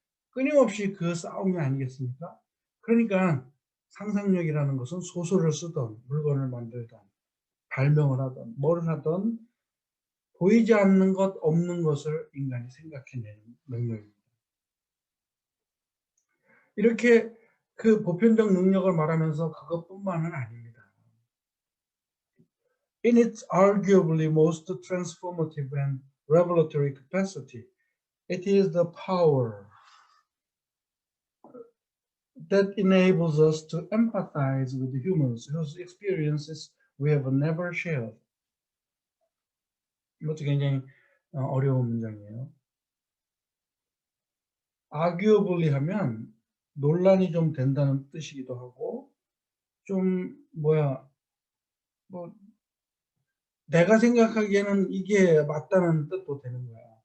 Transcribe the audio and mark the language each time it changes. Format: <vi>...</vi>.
<ko>끊임없이 그 싸움이 아니겠습니까? 그러니까 상상력이라는 것은 소설을 쓰든 물건을 만들든 발명을 하든 뭘 하든 보이지 않는 것, 없는 것을 인간이 생각해내는 능력입니다. 이렇게 그 보편적 능력을 말하면서 그것뿐만은 아닙니다.</ko> <en>In its arguably most transformative and revelatory capacity, it is the power that enables us to empathize with humans whose experiences we have never shared.</en> <ko>이것도 굉장히 어려운 문장이에요. arguably 하면 논란이 좀 된다는 뜻이기도 하고 좀 뭐 내가 생각하기에는 이게 맞다는 뜻도 되는 거야.</ko>